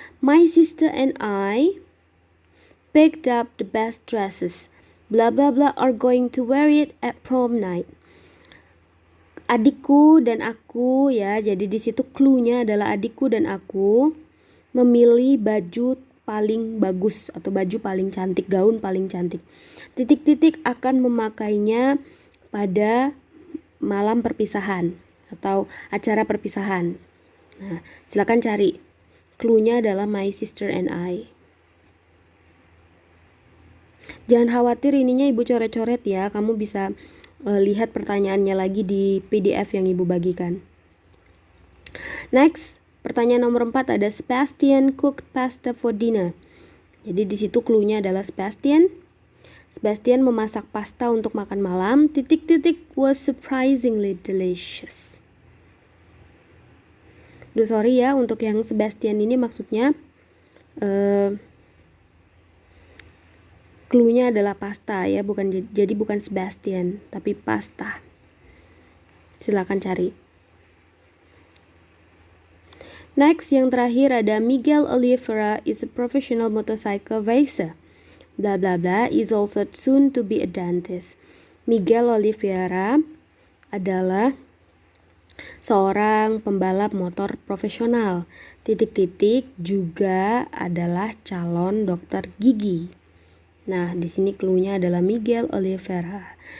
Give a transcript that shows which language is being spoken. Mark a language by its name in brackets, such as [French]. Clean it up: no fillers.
[English] My sister and I picked up the best dresses. Blah blah blah are going to wear it at prom night. [Indonesian] Adikku dan aku, ya, jadi di situ clue-nya adalah adikku dan aku memilih baju paling bagus atau baju paling cantik, gaun paling cantik. Titik-titik akan memakainya pada malam perpisahan atau acara perpisahan. Nah, silakan cari. Clue-nya adalah [English] my sister and I. [Indonesian] Jangan khawatir ininya Ibu coret-coret ya. Kamu bisa lihat pertanyaannya lagi di PDF yang Ibu bagikan. [English] Next, [Indonesian] pertanyaan nomor 4 ada [English] Sebastian cooked pasta for dinner. [Indonesian] Jadi di situ clue-nya adalah Sebastian memasak pasta untuk makan malam. [English] Titik-titik was surprisingly delicious. [Indonesian] Duh, sorry ya untuk yang Sebastian ini maksudnya clue-nya adalah pasta ya, jadi bukan Sebastian tapi pasta. Silakan cari. [English] Next, [Indonesian] yang terakhir ada [English] Miguel Oliveira is a professional motorcycle racer. Blah blah blah is also soon to be a dentist. [Indonesian] Miguel Oliveira adalah seorang pembalap motor profesional. Titik-titik juga adalah calon dokter gigi. Nah, di sini clue-nya adalah Miguel Oliveira.